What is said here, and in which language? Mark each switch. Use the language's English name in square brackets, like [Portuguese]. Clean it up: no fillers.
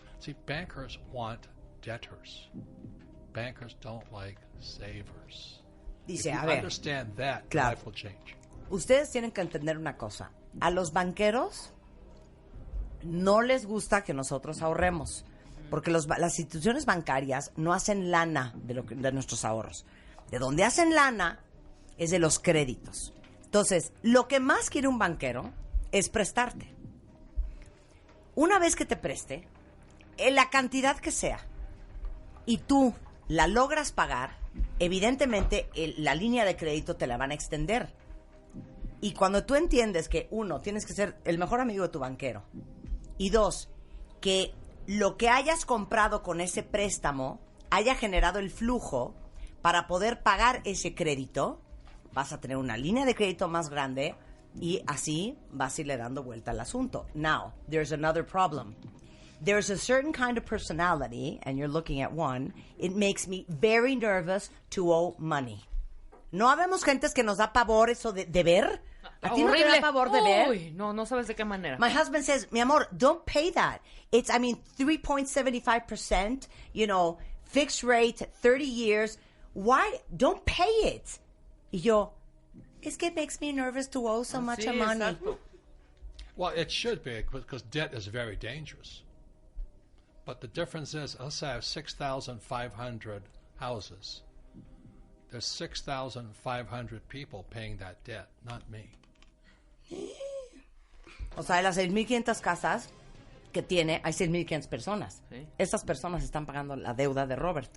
[English] See, bankers want debtors. Bankers don't like savers. [Spanish] Dice, [English] If you [Spanish] a ver, [English] understand that, [Spanish] claro. [English] life will change. [Spanish] Ustedes tienen que entender una cosa. A los banqueros no les gusta que nosotros ahorremos. Porque las instituciones bancarias no hacen lana de nuestros ahorros. De donde hacen lana es de los créditos. Entonces, lo que más quiere un banquero es prestarte. Una vez que te preste, en la cantidad que sea, y tú la logras pagar, evidentemente la línea de crédito te la van a extender. Y cuando tú entiendes que, uno, tienes que ser el mejor amigo de tu banquero, y dos, que lo que hayas comprado con ese préstamo haya generado el flujo para poder pagar ese crédito, vas a tener una línea de crédito más grande y así vas a irle dando vuelta al asunto. [English] Now, there's another problem. There's a certain kind of personality, and you're looking at one, it makes me very nervous to owe money. [Spanish] ¿No habemos gentes que nos da pavor eso de ver? ¿A ti no te da pavor de ver? Uy, no sabes de qué manera. [English] My husband says, [Spanish] mi amor, [English] don't pay that. It's, 3.75%, fixed rate, 30 years. Why? Don't pay it. [Spanish] Y yo, es que [English] it makes me nervous to owe so much money. [Spanish] Exacto. [English] Well, it should be, because debt is very dangerous. But the difference is, let's say I have 6,500 houses. There's 6,500 people paying that debt, not me. [Spanish] O sea, de las 6,500 casas que tiene, hay 6,500 personas. Sí. Estas personas están pagando la deuda de Robert,